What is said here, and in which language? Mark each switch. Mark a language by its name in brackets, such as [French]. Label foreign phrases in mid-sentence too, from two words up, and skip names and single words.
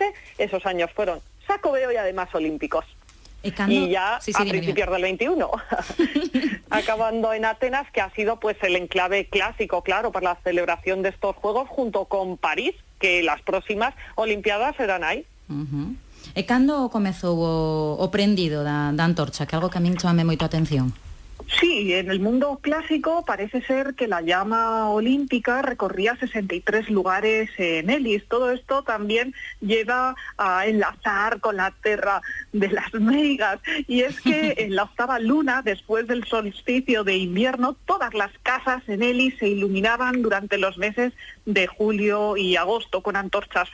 [Spanish] Esos años fueron Xacobeo y además olímpicos. Y ya a principios del 21, acabando en Atenas, que ha sido pues el enclave clásico, claro, para la celebración de estos Juegos, junto con París, que las próximas Olimpiadas serán ahí. [Galician] E cando comezou o prendido da antorcha, que algo que a min chamame moito a atención? [Spanish] Sí, en el mundo clásico parece ser que la llama olímpica recorría 63 lugares en Elis. Todo esto también lleva a enlazar con la Terra de las Meigas. Y es que en la octava luna, después del solsticio de invierno, todas las casas en Elis se iluminaban durante los meses de julio y agosto con antorchas.